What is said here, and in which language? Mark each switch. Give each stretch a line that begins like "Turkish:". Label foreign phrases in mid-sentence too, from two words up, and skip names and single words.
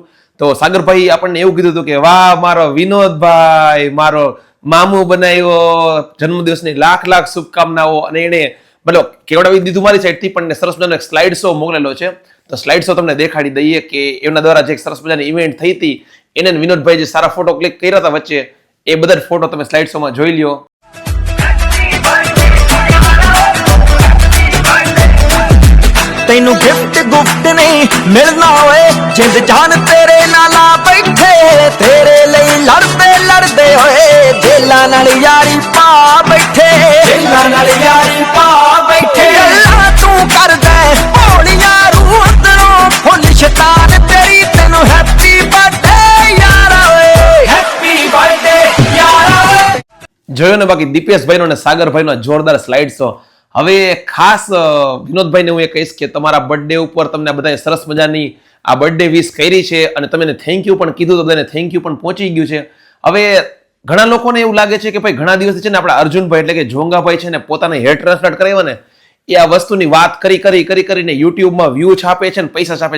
Gujarati: તો સાગરભાઈ આપણને એવું કીધું હતું કે વાહ મારો વિનોદભાઈ, મારો મામું બનાવ્યો, જન્મદિવસની લાખ લાખ શુભકામનાઓ. અને એને મતલબ કેવડાવી દીધું મારી સાઈડથી, પણ સરસ મજાનો એક
English: slide show
Gujarati: મોકલેલો છે. તો
English: slide show
Gujarati: તમને દેખાડી દઈએ કે એમના દ્વારા જે સરસ મજાની ઇવેન્ટ થઈ હતી એને વિનોદભાઈ જે સારા
English: photo click
Gujarati: કર્યા હતા વચ્ચે, એ બધા જ ફોટો તમે સ્લાઇડ શોમાં જોઈ લ્યો.
Punjabi: ਤੈਨੂੰ ਗਿਫਟ ਗੁਫਟ ਨਹੀਂ ਮਿਲਣਾ ਓਏ ਜਿੰਦ ਜਾਨ ਤੇਰੇ ਨਾਲ ਆ ਬੈਠੇ ਤੇਰੇ ਲਈ ਲੜਦੇ ਹੋਏ ਦਿਲਾਂ ਨਾਲ ਯਾਰੀ ਪਾ ਬੈਠੇ ਦਿਲਾਂ ਨਾਲ ਯਾਰੀ ਪਾ ਬੈਠੇ ਗੱਲਾਂ ਤੂੰ ਕਰਦਾ ਭੋਲੀਆਂ ਰੂਹ ਅੰਦਰੋਂ ਫੁੱਲ ਸ਼ੈਤਾਨ ਤੇਰੀ ਤੈਨੂੰ
English: happy birthday
Punjabi: ਯਾਰਾ ਓਏ
English: happy birthday
Punjabi: ਯਾਰਾ ਓਏ.
Gujarati: જોયો ને બાકી દીપેશભાઈનો અને સાગરભાઈનો જોરદાર
English: slide show.
Gujarati: હવે ખાસ વિનોદભાઈને હું એ કહીશ કે તમારા બર્થડે ઉપર તમને બધાએ સરસ મજાની આ
English: birthday wish
Gujarati: કરી છે અને તમે
English: thank you
Gujarati: પણ કીધું, તો બધાને
English: thank you
Gujarati: પણ પહોંચી ગયું છે. હવે ઘણા લોકોને એવું લાગે છે કે ભાઈ ઘણા દિવસથી છે ને આપણા અર્જુનભાઈ એટલે કે જોંગાભાઈ છે ને પોતાને
English: hair transplant
Gujarati: કરાવ્યા ને એ આ વસ્તુની વાત કરીને યુટ્યુબમાં વ્યૂ છાપે છે ને પૈસા છાપે છે.